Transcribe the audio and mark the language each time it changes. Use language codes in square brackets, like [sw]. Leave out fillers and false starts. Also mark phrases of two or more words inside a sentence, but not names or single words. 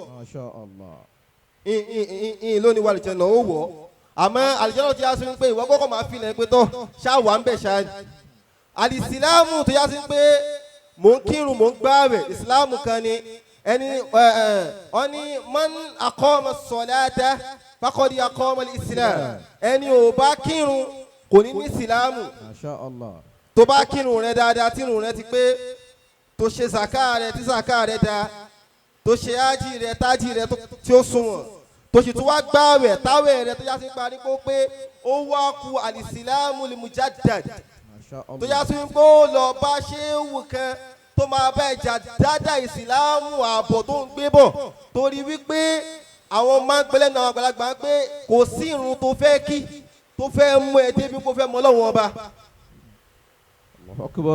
[ar] ما شاء الله. [yo] ìyìn ló níwà àlìjẹ́nnà ó wọ̀ àmọ́ àlìjẹ́nnà tó yá sí pé ìwọ kọ́kọ́ máa fi lẹ̀ pé tọ́ ṣáwà ń bẹ̀ ṣáà àlìsílámù tó yá sí pé mò ń kírun mò ń gbààwẹ̀ ìsìlámù kan ni ẹni wọ́n ní [ar] من أقام الصلاة فقد أقام الإسلام [yo] ẹni ò bá kírun kò ní ní ìsìlámù [ar] ما شاء الله. [yo] tó bá kírun rẹ dáadáa tírun rẹ ti pé tó ṣe zaka rẹ tí zaka rẹ da tó ṣe ájì rẹ tájì rẹ tí ó sunwọ̀n tó sì tún wá gbààwẹ̀ táwẹ̀ rẹ tó yá sí parí pé ó wá ku [ar] الإسلام المجدد ما شاء الله. [yo] tó yá sí pé ó lọ bá ṣéwù kan tó máa bá ẹja dáadáa ìsìlámù ààbọ̀ tó ń gbé bọ̀ torí wípé àwọn máa ń gbẹ́lẹ́ náà àgbàlagbà pé kò sí irun tó fẹ́ kí tó fẹ́ mú ẹ débi kó fẹ́ mọ Ọlọ́run ọba. [ar] الله أكبر.